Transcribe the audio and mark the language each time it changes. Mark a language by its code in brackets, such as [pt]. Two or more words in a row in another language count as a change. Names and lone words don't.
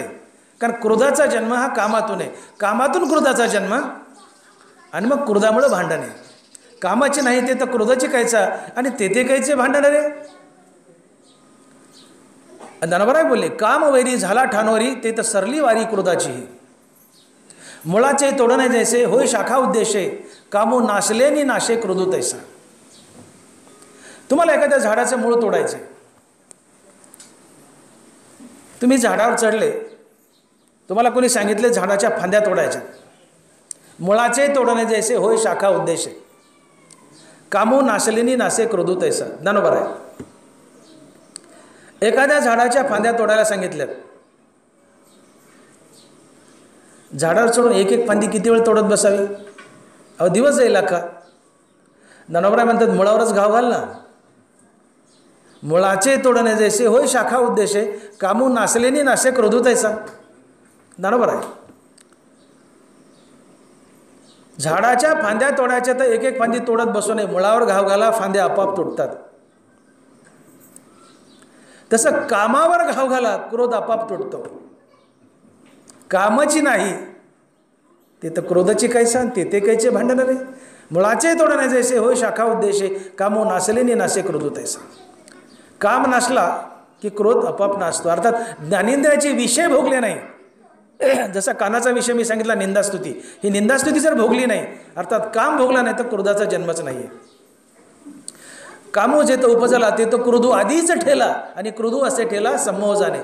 [mr] कारण क्रोधाचा जन्म हा कामातून आहे, कामातून क्रोधाचा जन्म आणि मग क्रोधामुळे भांडण आहे. कामाची नाही ते तर क्रोधाची कायचा आणि ते कायचे भांडण रे. ज्ञानोबराय बोलले काम वैरी झाला ठाणोरी ते तर सरली वारी क्रोधाची. मुळाचे तोडणे जैसे होय शाखा उद्देशे कामो नाशले नि नाशे क्रोधो तैसा. तुम्हाला एखाद्या झाडाचं मूळ तोडायचे, तुम्ही झाडावर चढले, तुम्हाला कोणी सांगितले झाडाच्या फांद्या तोडायच्या. मुळाचे तोडणे जैसे होय शाखा उद्देशे कामो नाशलेनी नाशे क्रोधो तैसा. ज्ञानोबराय एखाद्या झाडाच्या फांद्या तोडायला सांगितल्यात, झाडावर चढून एक एक फांदी किती वेळ तोडत बसावी? अहो दिवस जाईल अख्खा. ज्ञानोबराय म्हणतात मुळावरच घाव घाल ना. मुळाचे तोडणे जैसे होय शाखा उद्देशे कामो नाशलेनी नाशे क्रोधो तैसा. ज्ञानोबराय झाडाच्या फांद्या तोडायच्या तर एक एक फांदी तोडत बसू नये, मुळावर घाव घाला, फांद्या आपोआप तुटतात. तसं कामावर घाव घाला, क्रोध आपोआप तुटतो. कामाची नाही ते तर क्रोधाची कायसा ते कायचे भांडण रे. मुळाचे तोडणे जैसे होय शाखा उद्देशे कामो नाशलेनी नाशे क्रोधो तैसा. काम नाशला की क्रोध आपोआप नाशतो. अर्थात ज्ञानेंद्रियाचे विषय भोगले नाही. जसा कानाचा विषय मी सांगितला निंदास्तुती, ही निंदास्तुती जर भोगली नाही अर्थात काम भोगला नाही तर क्रोधाचा जन्मच नाही आहे. कामो जे तो उपजला ते तो क्रोधू आधीच ठेला आणि क्रोधू असे ठेला समोह जाणे.